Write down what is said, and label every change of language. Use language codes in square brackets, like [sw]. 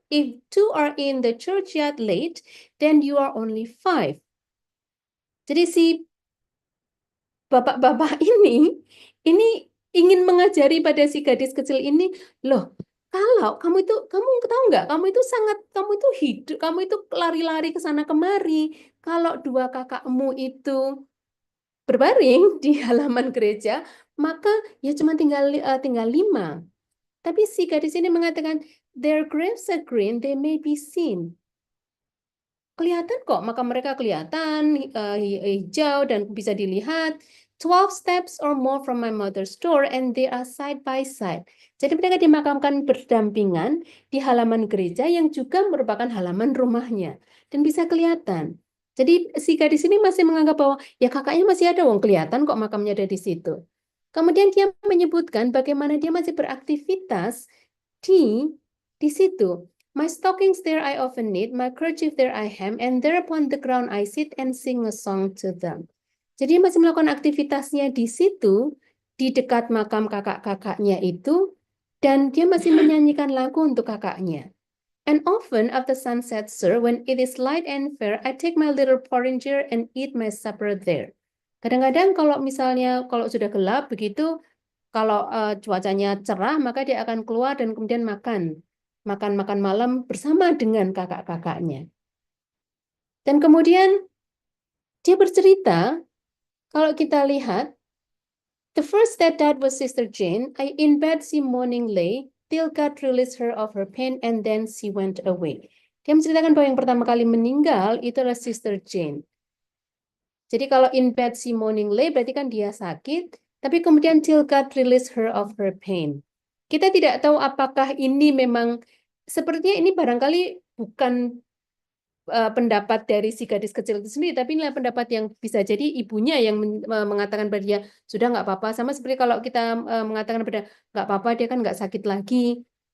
[en] If two are in the churchyard late, then you are only five." [id] Jadi si bapak-bapak ini ingin mengajari pada si gadis kecil ini, loh, kalau kamu tahu nggak, kamu itu hidup, kamu itu lari-lari ke sana kemari. Kalau dua kakakmu itu berbaring di halaman gereja, maka ya cuma tinggal 5. Tapi si gadis ini mengatakan, [en] their graves are green, they may be seen. [id] Kelihatan kok, maka mereka kelihatan hijau dan bisa dilihat. [en] 12 steps or more from my mother's door and they are side by side. [id] Jadi mereka dimakamkan berdampingan di halaman gereja yang juga merupakan halaman rumahnya dan bisa kelihatan. Jadi si gadis ini masih menganggap bahwa ya kakaknya masih ada, wong kelihatan kok makamnya ada di situ. Kemudian dia menyebutkan bagaimana dia masih beraktivitas di situ. [en] My stockings there I often knit, my kerchief there I hem, and there upon the ground I sit and sing a song to them. [id] Jadi masih melakukan aktivitasnya di situ, di dekat makam kakak-kakaknya itu, dan dia masih menyanyikan lagu untuk kakaknya. [en] And often after sunset, sir, when it is light and fair, I take my little porringer and eat my supper there. [id] Kadang-kadang kalau kalau sudah gelap begitu, kalau cuacanya cerah, maka dia akan keluar dan kemudian makan malam bersama dengan kakak-kakaknya. Dan kemudian dia bercerita, kalau kita lihat, [en] the first that died was Sister Jane. I in bed she mourning lay, till God released her of her pain, and then she went away. [id] Dia menceritakan bahwa yang pertama kali meninggal itu adalah Sister Jane. Jadi kalau [en] in bed she mourning lay, [id] berarti kan dia sakit, tapi kemudian [en] till God released her of her pain. [id] Kita tidak tahu apakah ini memang, sepertinya ini barangkali bukan pendapat dari si gadis kecil itu sendiri, tapi inilah pendapat yang bisa jadi ibunya yang mengatakan pada dia, sudah nggak apa-apa, sama seperti kalau kita mengatakan pada nggak apa-apa, dia kan nggak sakit lagi.